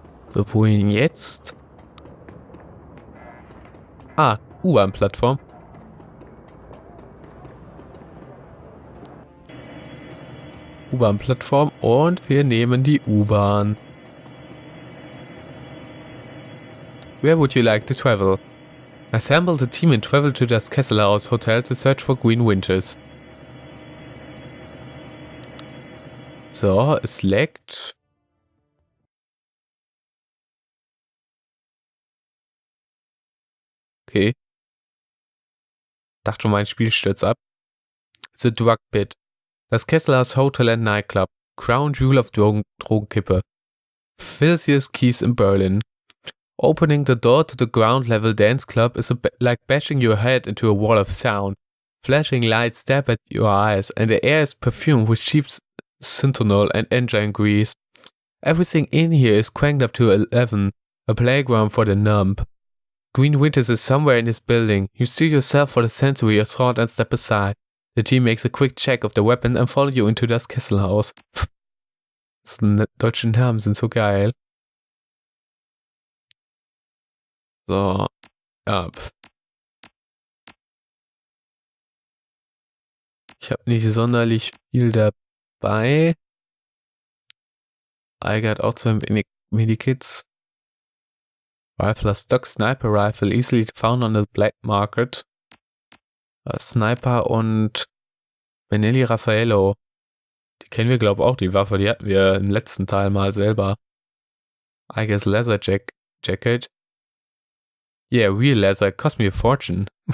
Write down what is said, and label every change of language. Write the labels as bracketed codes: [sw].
[de] So, wohin jetzt? Ah, U-Bahn-Plattform. U-Bahn-Plattform und wir nehmen die U-Bahn. [en] Where would you like to travel? Assemble the team and travel to das Kesselhaus Hotel to search for Green Winters. [de] So, es leckt. Okay. Dachte schon, mein Spiel stürzt ab. [en] The Drug Pit. Das Kesselhaus Hotel and Nightclub. Crown Jewel of Drogenkippe. Filthiest keys in Berlin. Opening the door to the ground level dance club is like bashing your head into a wall of sound. Flashing lights stab at your eyes, and the air is perfumed with cheap synthonol and engine grease. Everything in here is cranked up to 11, a playground for the numb. Green Winters is somewhere in this building. You steal yourself for the sensory assault and step aside. The team makes a quick check of the weapon and follow you into das Kesselhaus. [de] Deutsche Namen sind so geil. So, ja. Ich habe nicht sonderlich viel dabei. Iger hat auch 2 Medikits. [en] Rifle Stock Sniper Rifle, easily found on the black market. [de] Sniper und Benelli Raffaello. Die kennen wir, glaube ich, auch, die Waffe. Die hatten wir im letzten Teil mal selber. [en] Iger's Leather Jacket. Yeah, real leather, cost me a fortune.